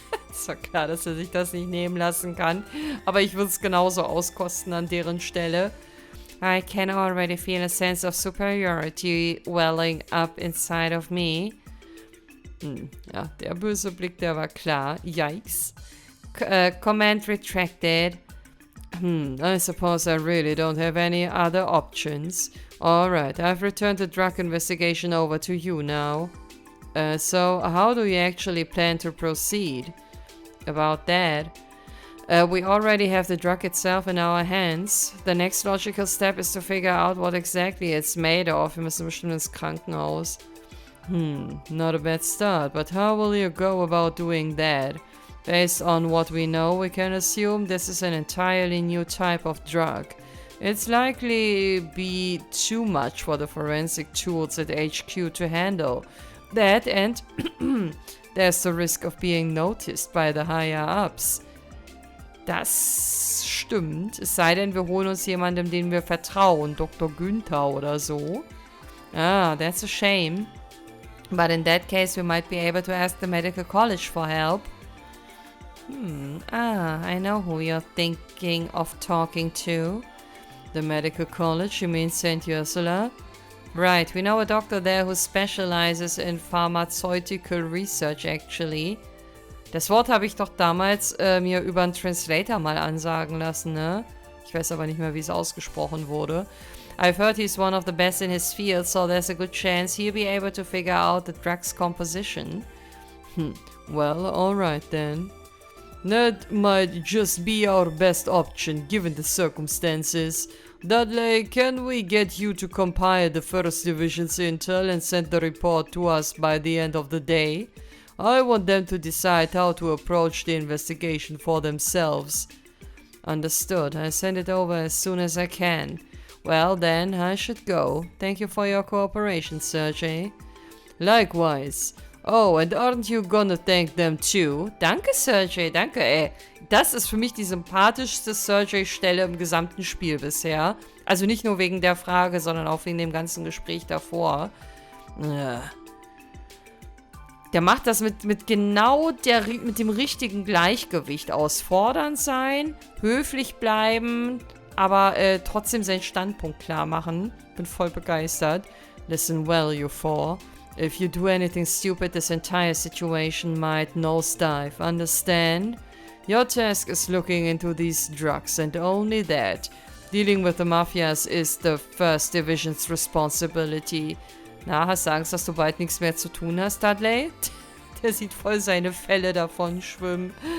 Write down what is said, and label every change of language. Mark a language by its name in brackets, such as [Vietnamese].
[German] Ist doch klar, dass er sich das nicht nehmen lassen kann. Aber ich würde es genauso auskosten an deren Stelle. [English] I can already feel a sense of superiority welling up inside of me. [German] Ja, der böse Blick, der war klar. [English] Yikes. Command retracted. I suppose I really don't have any other options. Alright, I've returned the drug investigation over to you now. So, how do you actually plan to proceed? About that, we already have the drug itself in our hands. The next logical step is to figure out what exactly it's made of. [German] Wir müssen bestimmt ins Krankenhaus. [English] Not a bad start, but how will you go about doing that? Based on what we know, we can assume this is an entirely new type of drug. It's likely be too much for the forensic tools at HQ to handle. That and there's the risk of being noticed by the higher-ups. [German] Das stimmt. Es sei denn, wir holen uns jemandem, den wir vertrauen. Dr. Günther oder so. [English] Ah, that's a shame. But in that case, we might be able to ask the medical college for help. I know who you're thinking of talking to. The medical college, you mean St. Ursula? Right, we know a doctor there who specializes in pharmaceutical research, actually. [German] Das Wort habe ich doch damals mir über einen Translator mal ansagen lassen, ne? Ich weiß aber nicht mehr, wie es ausgesprochen wurde. [English] I've heard he's one of the best in his field, so there's a good chance he'll be able to figure out the drug's composition. Well, alright then. That might just be our best option, given the circumstances. Dudley, can we get you to compile the First Division's intel and send the report to us by the end of the day? I want them to decide how to approach the investigation for themselves. Understood. I'll send it over as soon as I can. Well then, I should go. Thank you for your cooperation, Sergey. Likewise. Oh, and aren't you gonna thank them too? [German] Danke, Sergey, danke, ey. Das ist für mich die sympathischste Sergey-Stelle im gesamten Spiel bisher. Also nicht nur wegen der Frage, sondern auch wegen dem ganzen Gespräch davor. Der macht das mit genau mit dem richtigen Gleichgewicht aus. Fordernd sein, höflich bleiben, aber trotzdem seinen Standpunkt klar machen. Bin voll begeistert. [English] Listen well, you four. If you do anything stupid, this entire situation might nosedive, understand? Your task is looking into these drugs and only that. Dealing with the Mafias is the First Division's responsibility. [German] Na, hast du Angst, dass du bald nichts mehr zu tun hast, Dudley? Der sieht voll seine Fälle davon schwimmen.